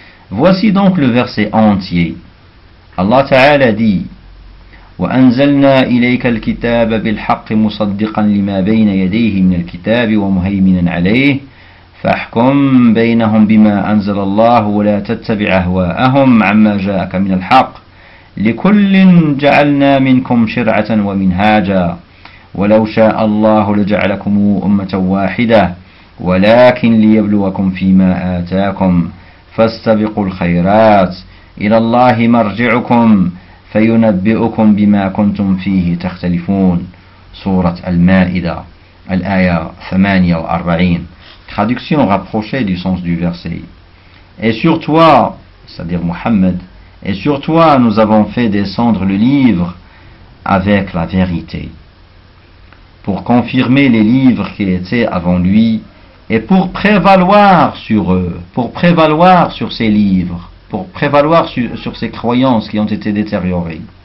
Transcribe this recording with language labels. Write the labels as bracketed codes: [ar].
[fr] Voici donc le verset entier. Allah Ta'ala dit: [ar] وأنزلنا إليك الكتاب بالحق مصدقا لما بين يديه من الكتاب ومهيمنا عليه فاحكم بينهم بما أنزل الله ولا تتبع أهواءهم عما جاءك من الحق لكل جعلنا منكم شرعة ومنهاجا ولو شاء الله لجعلكم أمة واحدة ولكن ليبلوكم فيما آتاكم فاستبقوا الخيرات إلى الله مرجعكم فينبئكم بما كنتم فيه تختلفون سورة المائدة الآية 48. [fr] Traduction rapprochée du sens du verset. Et sur toi, c'est-à-dire Muhammad, et sur toi nous avons fait descendre le livre avec la vérité, pour confirmer les livres qui étaient avant lui, et pour prévaloir sur eux, pour prévaloir sur ces livres, pour prévaloir sur ces croyances qui ont été détériorées.